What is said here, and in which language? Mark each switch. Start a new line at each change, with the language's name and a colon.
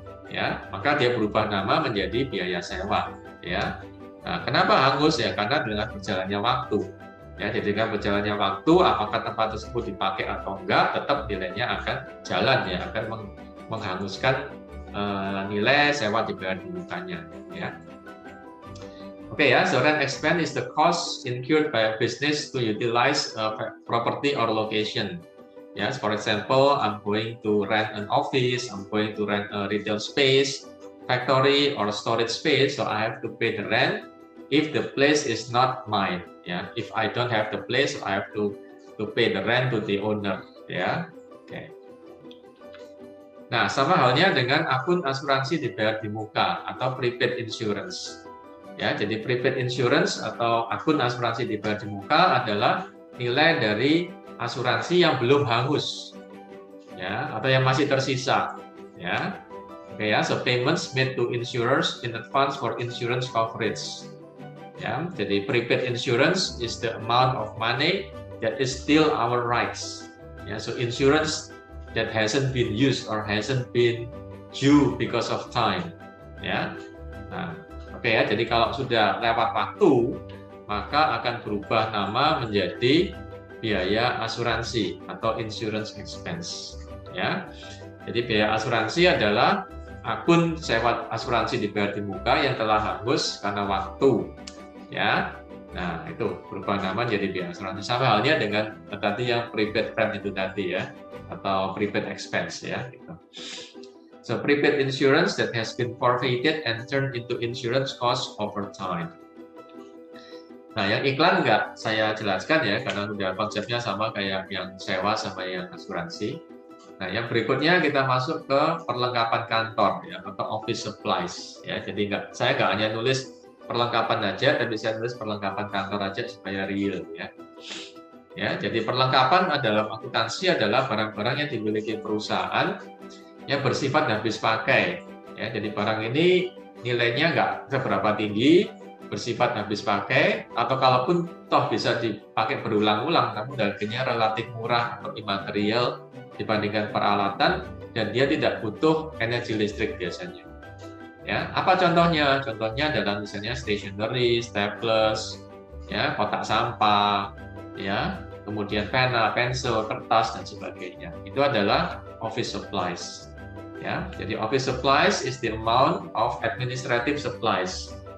Indonesian: Ya, maka dia berubah nama menjadi biaya sewa. Ya, nah, kenapa hangus ya? Karena dengan berjalannya waktu. Ya, jadi dengan berjalannya waktu, apakah tempat tersebut dipakai atau enggak, tetap nilainya akan jalan ya, akan menghanguskan nilai sewa dibayar di mukanya. Ya.
English: Okay, so rent expense is the cost incurred by a business to utilize a property or location. Yes, for example, I'm going to rent an office, I'm going to rent a retail space, factory or storage space, so I have to pay the rent if the place is not mine. Yeah, if I don't have the place, I have to pay the rent to the owner. Yeah, okay.
Indonesian: Nah, sama halnya dengan akun asuransi dibayar di muka atau prepaid insurance. Ya, jadi prepaid insurance atau akun asuransi dibayar di muka adalah nilai dari asuransi yang belum hangus, ya, atau yang masih tersisa, ya.
English: Oke ya, so payments made to insurers in advance for insurance coverage.
Indonesian: Ya, jadi
English: prepaid insurance is the amount of money that is still our rights. Ya, so insurance that hasn't been used or hasn't been due because of time.
Indonesian: Ya, nah. Oke ya, jadi kalau sudah lewat waktu, maka akan berubah nama menjadi biaya asuransi atau insurance expense. Ya, jadi biaya asuransi adalah akun sewa asuransi dibayar di muka yang telah hangus karena waktu. Ya, nah itu berubah nama jadi biaya asuransi. Sama halnya dengan tadi yang prepaid rent itu tadi ya, atau prepaid expense ya. Gitu.
English: So prepaid insurance that has been forfeited and turned into insurance cost over time.
Indonesian: Nah, yang iklan nggak saya jelaskan ya, karena udah konsepnya sama kayak yang sewa sama yang asuransi. Nah, yang berikutnya kita masuk ke perlengkapan kantor ya, atau office supplies ya. Jadi saya nggak hanya nulis perlengkapan aja, tapi saya nulis perlengkapan kantor aja supaya real ya. Ya, jadi perlengkapan dalam akuntansi adalah barang-barang yang dimiliki perusahaan yang bersifat habis pakai. Ya, jadi barang ini nilainya nggak seberapa tinggi, bersifat habis pakai, atau kalaupun toh bisa dipakai berulang-ulang, namun harganya relatif murah atau imaterial dibandingkan peralatan, dan dia tidak butuh energi listrik biasanya. Ya, apa contohnya? Contohnya adalah misalnya stationery, staples, ya, kotak sampah, ya, kemudian pena, pensil, kertas, dan sebagainya. Itu adalah office supplies. Ya, jadi
English: office supplies is the amount of administrative supplies.